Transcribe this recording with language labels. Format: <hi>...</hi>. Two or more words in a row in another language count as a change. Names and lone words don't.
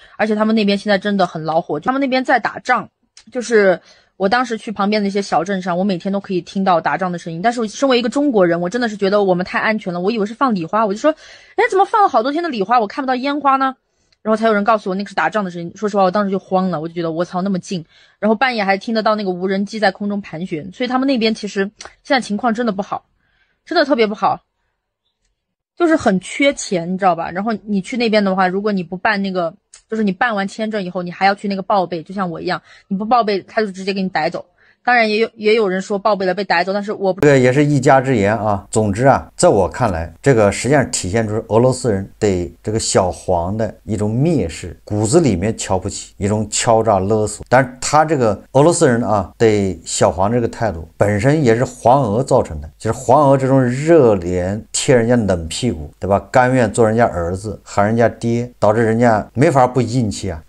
<zh>而且他們那邊现在真的很惱火，他們那邊在打仗，就是我當时去旁邊的一些小鎮上，我每天都可以聽到打仗的聲音。但是我身為一個中國人，我真的是覺得我們太安全了，我以為是放禮花，我就說，哎，怎麼放了好多天的禮花，我看不到煙花呢？然後才有人告訴我那個是打仗的聲音。說實話，我當時就慌了，我就覺得我操那麼近，然後半夜還聽得到那個無人機在空中盤旋，所以他們那邊其實現在情況真的不好。真的特別不好，就是很缺錢，你知道吧？然後你去那邊的話，如果你不辦那個，就是你辦完簽證以後，你還要去那個報備，就像我一樣，你不報備，他就直接給你逮走。當然也有人說報備了被逮走，但是我不，这个也是一家之言啊。总之啊，在我看来，这个实际上体现出俄羅斯人對這個小黃的一種蔑視，骨子裡面瞧不起，一種敲詐勒索。但是他這個俄羅斯人啊，對小黃這個態度本身也是黃俄造成的，就是黃俄這種熱臉貼人家冷屁股，對吧？甘願做人家兒子，喊人家爹，導致人家沒法不硬氣啊。</zh>